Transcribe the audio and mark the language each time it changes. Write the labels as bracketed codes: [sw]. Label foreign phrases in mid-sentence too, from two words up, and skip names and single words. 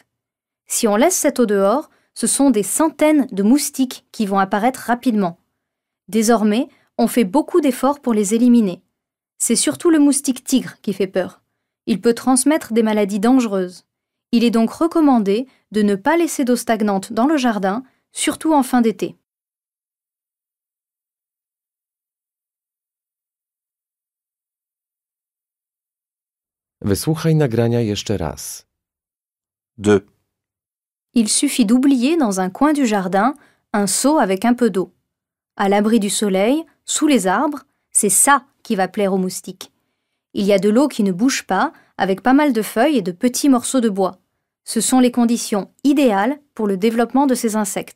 [fr] Si on laisse cette eau dehors, ce sont des centaines de moustiques qui vont apparaître rapidement. Désormais, on fait beaucoup d'efforts pour les éliminer. C'est surtout le moustique tigre qui fait peur. Il peut transmettre des maladies dangereuses. Il est donc recommandé de ne pas laisser d'eau stagnante dans le jardin, surtout en fin d'été. [pl] Wysłuchaj nagrania jeszcze raz. 2. [fr] Il suffit d'oublier dans un coin du jardin un seau avec un peu d'eau. À l'abri du soleil, sous les arbres, c'est ça qui va plaire aux moustiques. Il y a de l'eau qui ne bouge pas, avec pas mal de feuilles et de petits morceaux de bois. Ce sont les conditions idéales pour le développement de ces insectes.